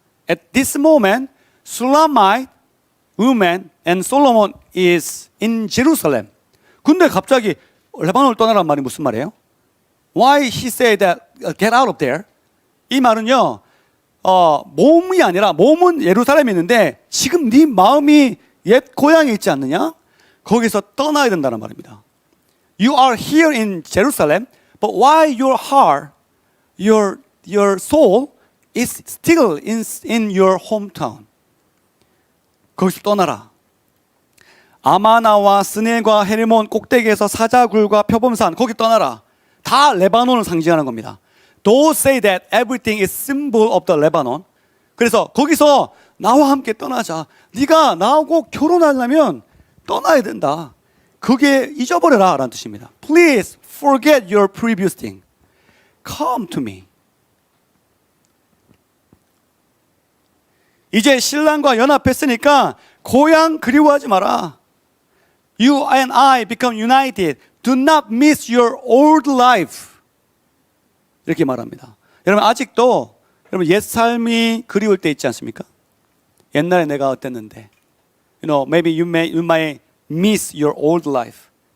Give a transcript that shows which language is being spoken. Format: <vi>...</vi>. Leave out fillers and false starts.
<en>At this moment, Sulamite woman and Solomon is in Jerusalem.</en> <ko>근데 갑자기 레바논을 떠나라는 말이 무슨 말이에요?</ko> <en>Why he said that get out of there?</en> <ko>이 말은요, 몸이 아니라 몸은 예루살렘에 있는데 지금 네 마음이 옛 고향에 있지 않느냐? 거기서 떠나야 된다는 말입니다.</ko> <en>You are here in Jerusalem, but why your heart, your soul is still in your hometown.</en> <ko>거기서 떠나라. 아마나와 스넬과 헤르몬 꼭대기에서 사자굴과 표범산 거기 떠나라. 다 레바논을 상징하는 겁니다.</ko> <en>Don't say that everything is symbol of the Lebanon.</en> <ko>그래서 거기서 나와 함께 떠나자. 네가 나하고 결혼하려면 떠나야 된다. 그게 잊어버려라 라는 뜻입니다.</ko> <en>Please forget your previous thing. Come to me.</en> <ko>이제 신랑과 연합했으니까 고향 그리워하지 마라.</ko> <en>You and I become united. Do not miss your old life.</en> <ko>이렇게 말합니다. 여러분 아직도 여러분 옛 삶이 그리울 때 있지 않습니까? 옛날에 내가 어땠는데.</ko> <en>You know, maybe you might miss your old life.</en>